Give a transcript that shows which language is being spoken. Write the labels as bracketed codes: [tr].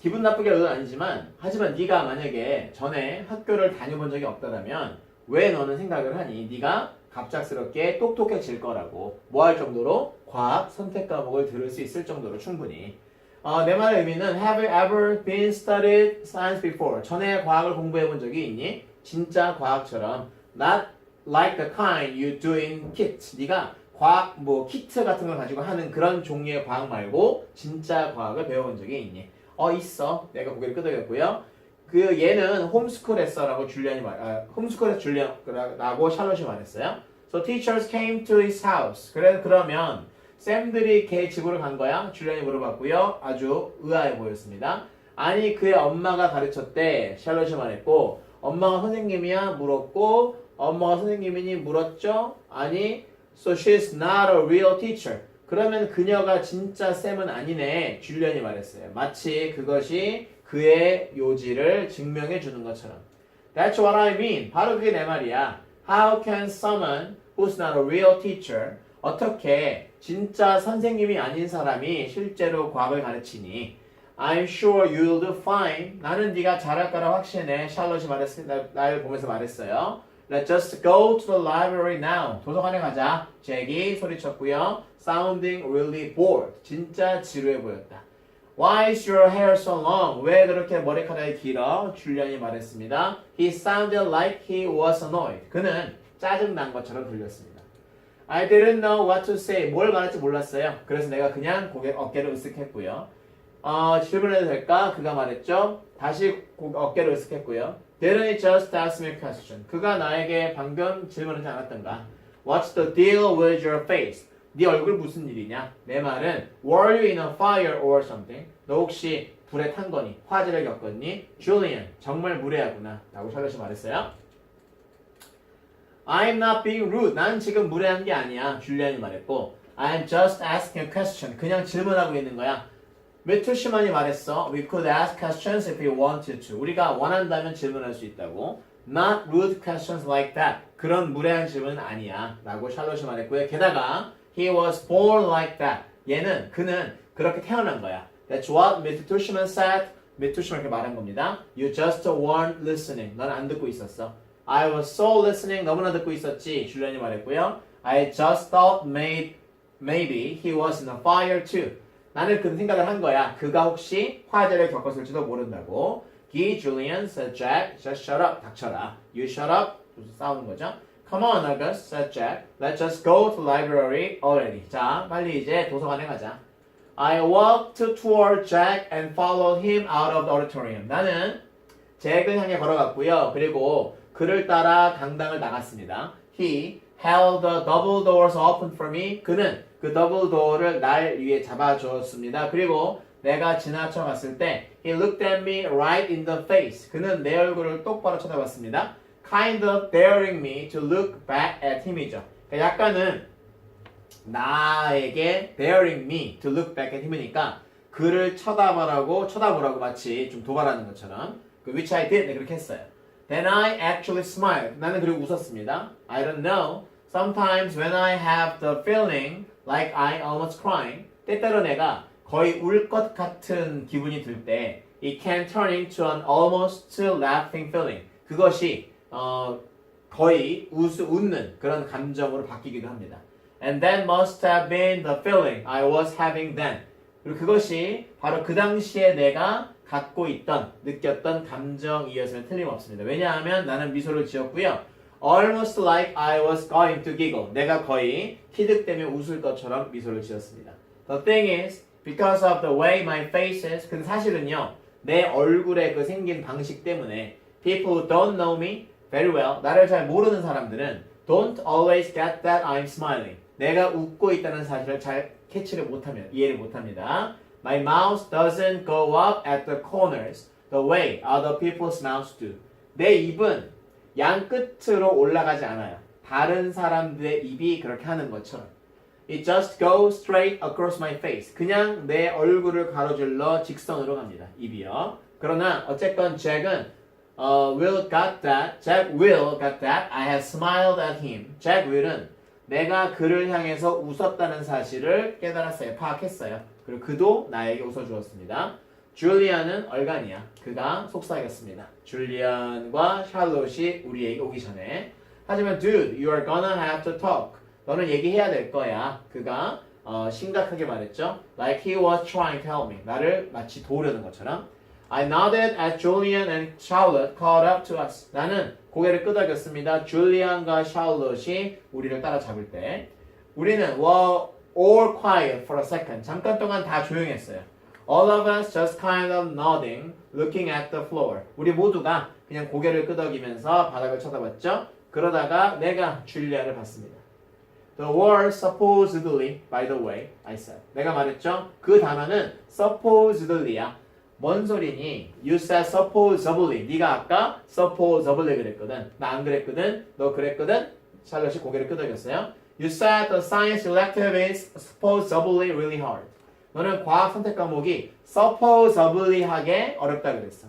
[ko] 기분 나쁘게 한 건 아니지만 하지만 네가 만약에 전에 학교를 다녀본 적이 없다면 왜 너는 생각을 하니? 네가 갑작스럽게 똑똑해질 거라고 할 정도로 과학 선택 과목을 들을 수 있을 정도로 충분히 내 말의 의미는 [en] Have you ever been studied science before? [ko] 전에 과학을 공부해 본 적이 있니? 진짜 과학처럼 [en] Not like the kind you do in kit. [ko] 네가 과학 키트 같은 걸 가지고 하는 그런 종류의 과학 말고 진짜 과학을 배워본 적이 있니? 있어. 내가 고개를 끄덕였고요. 얘는 홈스쿨 했어라고 홈스쿨에서 줄리안라고 샬롯이 말했어요. [en] So teachers came to his house. [ko] 그러면 쌤들이 걔 집으로 간 거야? 줄리안이 물어봤고요. 아주 의아해 보였습니다. 아니 그의 엄마가 가르쳤대. 샬롯이 말했고 엄마가 선생님이야? 물었고 엄마가 선생님이니? 물었죠? 아니 [en] So she's not a real teacher. [ko] 그러면 그녀가 진짜 쌤은 아니네. 줄리안이 말했어요. 마치 그것이 그의 요지를 증명해 주는 것처럼. [en] That's what I mean. [ko] 바로 그게 내 말이야. [en] How can someone who's not a real teacher [ko] 어떻게 진짜 선생님이 아닌 사람이 실제로 과학을 가르치니? [en] I'm sure you'll do fine. [ko] 나는 네가 잘할 거라 확신해. 샬롯이 날 보면서 말했어요. [en] Let's just go to the library now. [ko] 도서관에 가자. 잭이 소리쳤고요. [en] Sounding really bored. [ko] 진짜 지루해 보였다. [en] Why is your hair so long? [ko] 왜 그렇게 머리카락이 길어? 줄리안이 말했습니다. [en] He sounded like he was annoyed. [ko] 그는 짜증난 것처럼 들렸습니다. [en] I didn't know what to say. [ko] 뭘 말할지 몰랐어요. 그래서 내가 그냥 어깨를 으쓱했고요. 질문해도 될까? 그가 말했죠. 다시 어깨를 으쓱했고요. [en] Didn't he just ask me a question? [ko] 그가 나에게 방금 질문하지 않았던가? [en] What's the deal with your face? [ko] 네 얼굴 무슨 일이냐? 내 말은 [en] Were you in a fire or something? [ko] 너 혹시 불에 탄 거니? 화재를 겪었니? Julian, 정말 무례하구나. 라고 샬롯이 말했어요. [en] I'm not being rude. [ko] 난 지금 무례한 게 아니야. 줄리안이 말했고 [en] I'm just asking a question. [ko] 그냥 질문하고 있는 거야. 메투시만이 말했어. [en] We could ask questions if we wanted to. [ko] 우리가 원한다면 질문할 수 있다고. [en] Not rude questions like that. [ko] 그런 무례한 질문은 아니야. 라고 샬롯이 말했고요. 게다가 [en] He was born like that. [ko] 그는 그렇게 태어난 거야. [en] That's what 메투시만 said. [ko] 메투시만 이렇게 말한 겁니다. [en] You just weren't listening. [ko] 넌 안 듣고 있었어. [en] I was so listening. [ko] 너무나 듣고 있었지. 줄리안이 말했고요. [en] I just thought maybe he was in a fire too. [ko] 나는 그런 생각을 한 거야. 그가 혹시 화재를 겪었을지도 모른다고. [en] He, Julian, said Jack, just shut up. [ko] 닥쳐라. [en] You shut up. [ko] 싸우는 거죠. [en] Come on, August, said Jack. Let's just go to library already. [ko] 자, 빨리 이제 도서관에 가자. [en] I walked toward Jack and followed him out of the auditorium. [ko] 나는 잭을 향해 걸어갔고요. 그리고 그를 따라 강당을 나갔습니다. [en] He held the double doors open for me. [ko] 그는 그 더블 도어를 날 위에 잡아주었습니다. 그리고 내가 지나쳐 갔을 때 [en] He looked at me right in the face. [ko] 그는 내 얼굴을 똑바로 쳐다봤습니다. [en] Kind of daring me to look back at him이죠. [ko] 그러니까 약간은 나에게 [en] daring me to look back at him [ko] 이니까 그를 쳐다보라고 마치 좀 도발하는 것처럼 [en] which I did. [ko] 네, 그렇게 했어요. [en] Then I actually smiled. [ko] 나는 그리고 웃었습니다. [en] I don't know. Sometimes when I have the feeling like I almost crying, [ko] 때때로 내가 거의 울 것 같은 기분이 들 때 [en] it can turn into an almost laughing feeling. [ko] 그것이 거의 웃는 그런 감정으로 바뀌기도 합니다. [en] And that must have been the feeling I was having then. [ko] 그리고 그것이 바로 그 당시에 내가 갖고 있던, 느꼈던 감정이었으면 틀림없습니다. 왜냐하면 나는 미소를 지었고요. [en] Almost like I was going to giggle. [ko] 내가 거의 티득대며 웃을 것처럼 미소를 지었습니다. [en] The thing is, because of the way my face is, [ko] 근데 사실은요, 내 얼굴의 그 생긴 방식 때문에 [en] people who don't know me very well, [ko] 나를 잘 모르는 사람들은 [en] don't always get that I'm smiling. [ko] 내가 웃고 있다는 사실을 잘 캐치를 못하면, 이해를 못합니다. [en] My mouth doesn't go up at the corners the way other people's mouths do. [ko] 내 입은 양 끝으로 올라가지 않아요. 다른 사람들의 입이 그렇게 하는 것처럼. [en] It just goes straight across my face. [ko] 그냥 내 얼굴을 가로질러 직선으로 갑니다. 입이요. 그러나 어쨌건 잭은 [en] will got that. Jack will got that. I have smiled at him. [ko] Jack will은 내가 그를 향해서 웃었다는 사실을 깨달았어요. 파악했어요. 그리고 그도 나에게 웃어주었습니다. 줄리안은 얼간이야. 그가 속삭였습니다. 줄리안과 샬롯이 우리에게 오기 전에. 하지만 [en] dude, you are gonna have to talk. [ko] 너는 얘기해야 될 거야. 그가 심각하게 말했죠. [en] Like he was trying to help me. [ko] 나를 마치 도우려는 것처럼. [en] I nodded at Julian and Charlotte caught up to us. [ko] 나는 고개를 끄덕였습니다. 줄리안과 샬롯이 우리를 따라잡을 때. 우리는 [en] were all quiet for a second. [ko] 잠깐 동안 다 조용했어요. [en] All of us just kind of nodding, looking at the floor. [ko] 우리 모두가 그냥 고개를 끄덕이면서 바닥을 쳐다봤죠. 그러다가 내가 줄리안을 봤습니다. [en] The word supposedly, by the way, I said. [ko] 내가 말했죠. 그 단어는 supposedly야. 뭔 소리니? [en] You said supposedly. [ko] 네가 아까 supposedly 그랬거든. 나 안 그랬거든. 너 그랬거든. 샬롯이 고개를 끄덕였어요. [en] You said the science elective is supposedly really hard. [ko] 너는 과학 선택 과목이 supposedly하게 어렵다 그랬어.